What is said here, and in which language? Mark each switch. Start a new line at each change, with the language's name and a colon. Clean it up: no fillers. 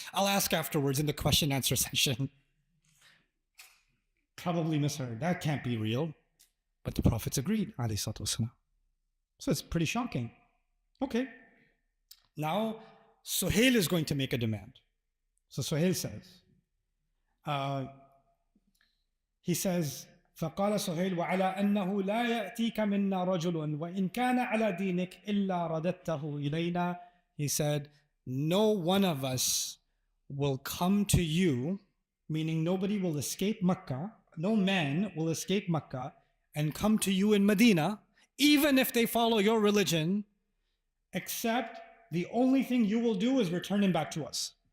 English: I'll ask afterwards in the question answer session. Probably misheard. That can't be real. But the Prophets agreed, alayhi salatu wasalam. So it's pretty shocking. Okay. Now, Suhail is going to make a demand. So Suhail says, he says,
Arabic: فقال سهيل وعلى أنه لا يأتيك منا رجل وإن كان على دينك إلا رددته إلينا.
English: He said, no one of us will come to you, meaning nobody will escape Makkah, no man will escape Makkah and come to you in Medina, even if they follow your religion, except the only thing you will do is return him back to us.